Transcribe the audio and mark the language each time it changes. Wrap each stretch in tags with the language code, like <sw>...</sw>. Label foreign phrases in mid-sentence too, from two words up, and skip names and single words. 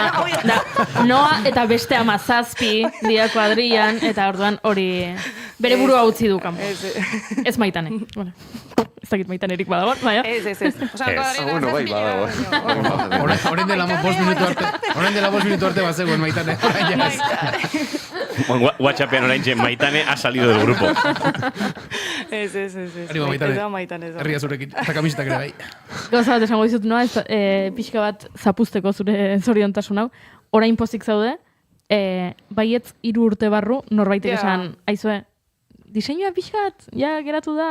<eu>Noa eta beste 17 dia kuadrilan, eta orduan hori bere burua utzi du kanpo. Ez Maitane. Ez dakit Maitanerik badago, baina. Ez. Bueno, bai, badago. Horren dela 5 minutu arte bazegoen Maitane. WhatsAppean orain Maitane</eu> <es>ha salido del grupo.</es> <eu>Ez. Maitane. Herria zurekin, eta kamisetak ere bai. Gauza bat esango dizut, noa, pixka bat zapusteko zure zoriontasun hau. Orain pozik zaude, baietz 3 urte barru norbaitek esan, aizue, diseinua pixkat, ja geratu da.</eu>